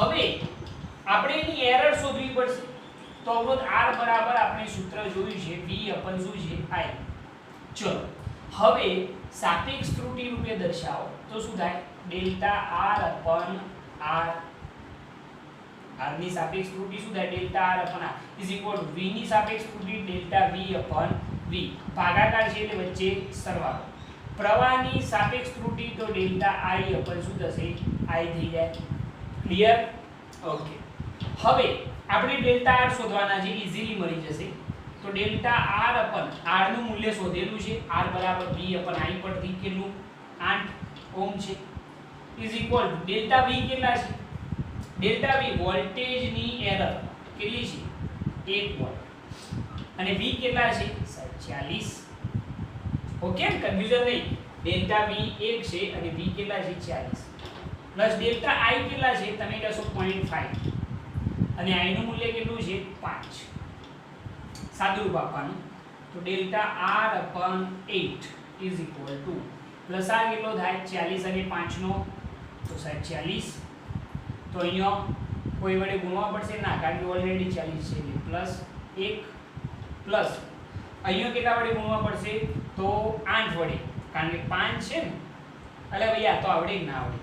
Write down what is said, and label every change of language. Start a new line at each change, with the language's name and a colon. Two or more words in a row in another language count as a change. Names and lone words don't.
Gujarati: હવે આપણે એની એરર શોધવી પડશે. તો અવરોધ R બરાબર આપણે સૂત્ર જોયું છે V upon શું છે? I. ચલો હવે સાપેક્ષ ત્રુટિ રૂપે દર્શાવો તો શું થાય? ડેલ્ટા R upon R. R ની સાપેક્ષ ત્રુટિ શું થાય? ડેલ્ટા R upon R
English: is equal to
Gujarati: V ની સાપેક્ષ ત્રુટિ ડેલ્ટા V upon V. ભાગાકાર છે એટલે વચ્ચે સરવાળો. પ્રવાહની સાપેક્ષ ત્રુટિ તો ડેલ્ટા I upon શું થશે? I થઈ જાય.
English: clear? okay.
Gujarati: હવે આપણે ડેલ્ટા R શોધવાના છે. ઈઝીલી મળી જશે. તો ડેલ્ટા R upon R નું મૂલ્ય શોધેલું છે. R બરાબર V upon I પરથી કેટલું? 8 ઓહ્મ છે.
English: is equal to
Gujarati: ડેલ્ટા V કેટલા છે? ડેલ્ટા V વોલ્ટેજની એરર કેટલી છે? 1 વોલ્ટ. અને V કેટલા છે? 40.
English: okay, confusion
Gujarati: નહીં. ડેલ્ટા V 1 છે અને V કેટલા છે? 40. પ્લસ ડેલ્ટા I કેટલા છે? તમે કહેશો 0.5 અને I નું મૂલ્ય કેટલું છે? 5. સાદું રૂપ આપવાનું. તો ડેલ્ટા R upon 8
English: is equal to
Gujarati: પ્લસ આ કેટલો થાય? 40 અને 5 નો તો સાહેબ 40. તો અહીંયા કોઈ વડે ગુણવા પડશે ના, કારણ કે ઓલરેડી 40 છે એટલે પ્લસ 1 પ્લસ અહીંયા કેટલા વડે ગુણવા પડશે? તો 8 વડે, કારણ કે 5 છે ને. એટલે ભાઈ આ તો આવડે કે ના આવડે?